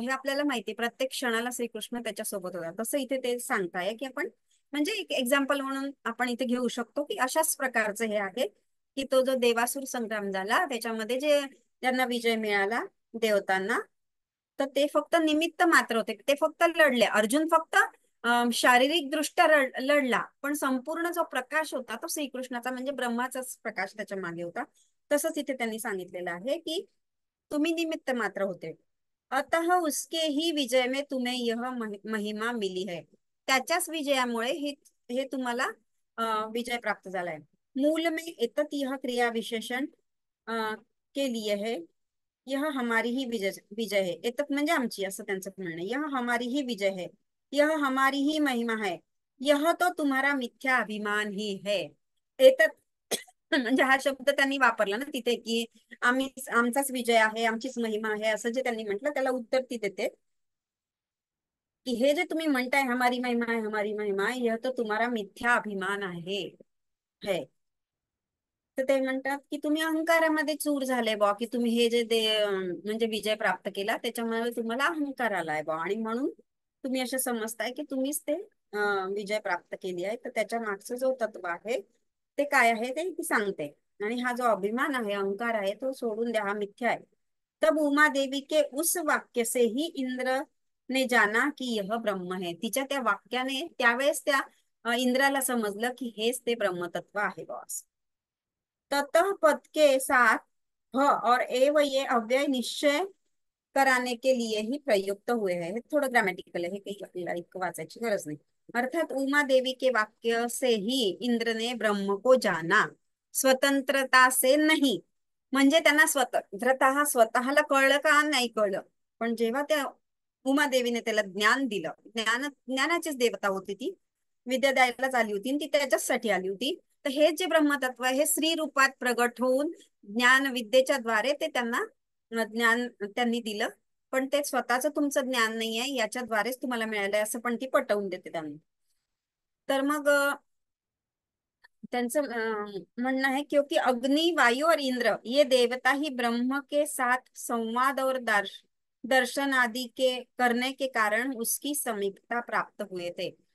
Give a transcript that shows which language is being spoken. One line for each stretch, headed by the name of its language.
Marathi: हे आपल्याला माहिती, प्रत्येक क्षणाला श्रीकृष्ण त्याच्यासोबत होता. तसं इथे ते सांगताय की आपण म्हणजे एक एक्झाम्पल म्हणून आपण इथे घेऊ शकतो की अशाच प्रकारचं हे आहे की तो जो देवासुर संग्राम झाला त्याच्यामध्ये जे त्यांना विजय मिळाला देवतांना, तर ते फक्त निमित्त मात्र होते. ते फक्त लढले. अर्जुन फक्त शारीरिक दृष्ट्या लढला, पण संपूर्ण जो प्रकाश होता तो श्रीकृष्णाचा म्हणजे ब्रह्माचाच प्रकाश त्याच्या मागे होता. तसंच इथे त्यांनी सांगितलेलं आहे की तुम्ही निमित्त मात्र होते.
Hindi: अतः उसके ही विजय में तुम्हें यह महिमा मिली है.
Marathi: त्याच्याच विजयामुळे हे तुम्हाला विजय प्राप्त झालाय.
Hindi: मूल में एतत यह क्रिया विशेषण के लिए है. यह हमारी ही विजय विजय है.
Marathi: एतत म्हणजे आमची असं त्यांचं म्हणणं आहे.
Hindi: यह हमारी ही विजय है. यह हमारी ही महिमा है. यह तो तुम्हारा मिथ्या अभिमान ही है.
Marathi: एतत म्हणजे हा शब्द त्यांनी वापरला ना तिथे की आम्ही आमचाच विजय आहे, आमचीच महिमा आहे, असं जे त्यांनी म्हटलं त्याला उत्तर ती देते की हे जे तुम्ही म्हणताय हमारी महिमा आहे, हमारी महिमा आहे,
Hindi: यह तो तुम्हारा मिथ्या अभिमान है.
Marathi: तर ते म्हणतात की तुम्ही अहंकारामध्ये चूर झाले बा, की तुम्ही हे जे म्हणजे विजय प्राप्त केला त्याच्यामुळे तुम्हाला अहंकार आलाय बा, आणि म्हणून तुम्ही असं समजताय की तुम्हीच ते विजय प्राप्त केली आहे. तर त्याच्या मागचं जो तत्व आहे ते काय आहे ते ती सांगते. आणि हा जो अभिमान आहे, अहंकार आहे, तो सोडून द्या, हा मिथ्या आहे.
Hindi: तब उमा देवी के उस वाक्य से ही इंद्र ने जाना की यह ब्रह्म है.
Marathi: तिच्या त्या वाक्याने त्यावेळेस त्या इंद्राला समजलं की हेच ते ब्रह्मतत्व आहे बॉस.
Hindi: ततः पद के साथ ह और एव ये अव्यय निश्चय कराने के लिए ही प्रयुक्त हुए हैं.
Marathi: हे थोडं ग्रामॅटिकल आहे, हे काही आपल्याला इतकं वाचायची गरज नाही.
Hindi: अर्थात उमा देवी के वाक्य से ही इंद्र ने ब्रह्म को जाना, स्वतंत्रता से नहीं.
Marathi: म्हणजे त्यांना स्वतंत्रता स्वतःला कळलं का नाही कळलं, पण जेव्हा त्या उमा देवीने त्याला ज्ञान दिलं, ज्ञानाचीच देवता होती ती, विद्या द्यायलाच आली होती आणि ती त्याच्यासाठी आली होती. तर हे जे ब्रह्मतत्व आहे हे स्त्री रूपात प्रगट होऊन ज्ञान विद्येच्या द्वारे ते त्यांना ज्ञान त्यांनी दिलं. पण ते स्वतःच तुमचं ज्ञान नाही आहे, याच्याद्वारेच तुम्हाला मिळालंय असं पण ती पटवून देते त्यांना. तर मग त्यांचं म्हणणं
Hindi: है क्योंकि अग्नि, वायु और इंद्र ये देवता ही ब्रह्म के साथ संवाद और दर्शन आदि के करने के कारण उसकी समीपता प्राप्त हुए थे.